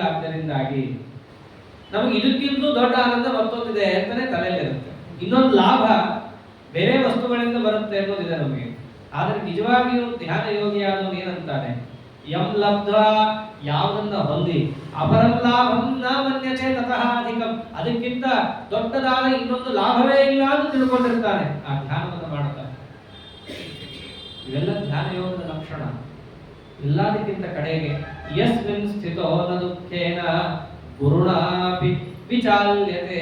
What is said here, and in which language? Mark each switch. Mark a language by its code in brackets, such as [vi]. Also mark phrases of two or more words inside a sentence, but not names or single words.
[kn] ಆದ್ದರಿಂದ ನಮಗೆ ಇದಕ್ಕಿಂತ ದೊಡ್ಡ ಆನಂದ ಮತ್ತೊಂದಿದೆ ಅಂತಾನೆ ತಲೆಯಲ್ಲಿರುತ್ತೆ. ಇನ್ನೊಂದು ಲಾಭ ಬೇರೆ ವಸ್ತುಗಳಿಂದ ಬರುತ್ತೆ ಅನ್ನೋದಿದೆ ನಮಗೆ. ಆದ್ರೆ ನಿಜವಾಗಿಯೂ ಧ್ಯಾನ ಯೋಗಿಯಾದವನು ಏನಂತಾನೆ, [sa] ಯಂ ಲಬ್ಧ್ವಾ, [kn] ಯಾವುದನ್ನ ಹೊಂದಿ, [sa] ಅಪರಂ ಲಾಭಂ ನ ಮನ್ಯತೆ ತತಃ ಅಧಿಕಂ, [kn] ಅದಕ್ಕಿಂತ ದೊಡ್ಡದಾದ ಇನ್ನೊಂದು ಲಾಭವೇ ಇಲ್ಲ ಅಂತ ತಿಳ್ಕೊಂಡಿರ್ತಾನೆ. ಆ ಧ್ಯಾನವನ್ನು ಮಾಡ್ತಾನೆ. ಇವೆಲ್ಲ ಧ್ಯಾನ ಯೋಗದ ಲಕ್ಷಣ. ಎಲ್ಲದಕ್ಕಿಂತ ಕಡೆಗೆ [sa] ಯಸ್ಮಿನ್ ಸ್ಥಿತೋ ನ ದುಃಖೇನ ಗುರುಣಾಪಿ ವಿಚಾಲ್ಯತೆ.